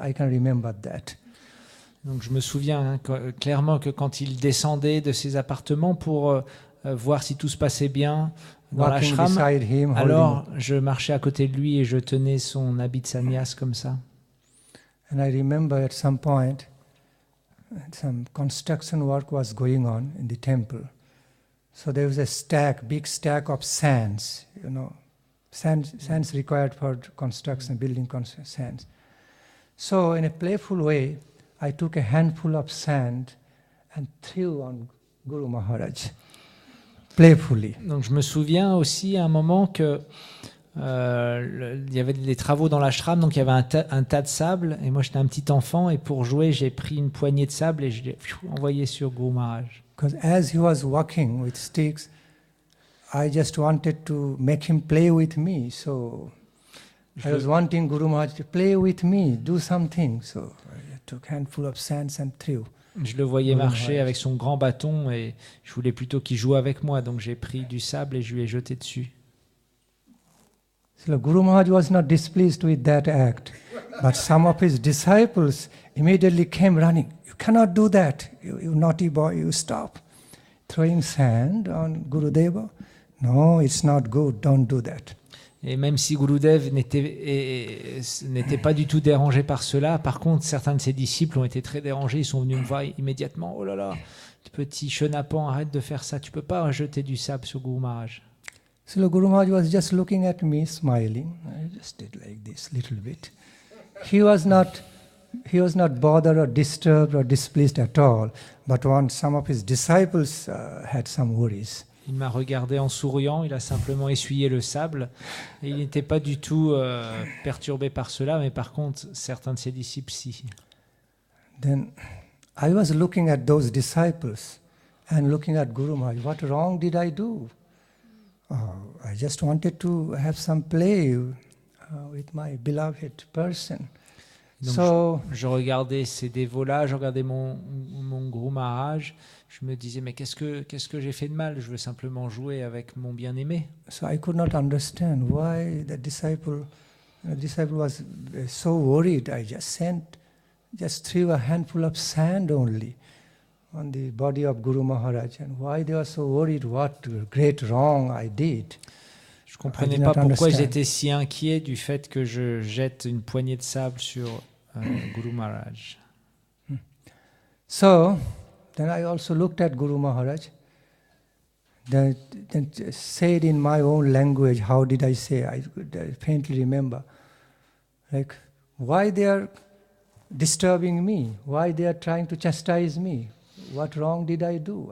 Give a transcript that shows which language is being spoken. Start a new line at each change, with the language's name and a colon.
English: I can remember that.
French: Donc je me souviens clairement que quand il descendait de ses appartements pour voir si tout se passait bien dans l'ashram, alors je marchais à côté de lui et je tenais son habit de sannyas comme ça.
English: And I remember at some point, some construction work was going on in the temple. So there was a big stack of sands, sands required for construction, building sands. So in a playful way, I took a handful of sand and threw on Guru Maharaj, playfully.
French: Donc je me souviens aussi à un moment que il y avait des travaux dans l'ashram, donc il y avait un tas de sable, et moi j'étais un petit enfant, et pour jouer j'ai pris une poignée de sable et je l'ai envoyé sur Guru Maharaj.
English: Because as he was walking with sticks, I just wanted to make him play with me. So I was wanting Guru Maharaj to play with me, do something. So I took a handful of sands and threw.
French: Je le voyais Guru marcher Maharaj. avec son grand bâton et je voulais plutôt qu'il joue avec moi, donc j'ai pris du sable et je lui ai jeté dessus.
English: So Guru Maharaj was not displeased with that act, but some of his disciples immediately came running. You cannot do that, you naughty boy, you stop. Throwing sand on Gurudeva. No, it's not good, don't do that.
French: Et même si Gurudev n'était pas du tout dérangé par cela, par contre, certains de ses disciples ont été très dérangés. Ils sont venus me voir immédiatement. Oh là là, petit chenapan, arrête de faire ça. Tu peux pas jeter du sable sur Guru Maharaj.
English: So the Guru Maharaj was just looking at me, smiling. I just did like this little bit. He was not bothered or disturbed or displeased at all. But when some of his disciples had some worries.
French: Il m'a regardé en souriant, il a simplement essuyé le sable et il n'était pas du tout perturbé par cela, mais par contre, certains de ses disciples, si.
English: Then I was looking at those disciples and looking at Guru Maharaj. What wrong did I do? I just wanted to have some play with my beloved person.
French: Donc je regardais ces dévots-là, je regardais mon Guru Maharaj, je me disais, mais qu'est-ce que j'ai fait de mal? Je veux simplement jouer avec mon bien-aimé.
English: So I could not understand why the disciple was so worried. I just threw a handful of sand only on the body of Guru Maharaj, and why they were so worried, what great wrong I did.
French: Je comprenais pas pourquoi ils étaient si inquiets du fait que je jette une poignée de sable sur Guru Maharaj.
English: So then I also looked at Guru Maharaj, then said in my own language, how did I say? I faintly remember, like, why they are disturbing me? Why they are trying to chastise me? What wrong did I do?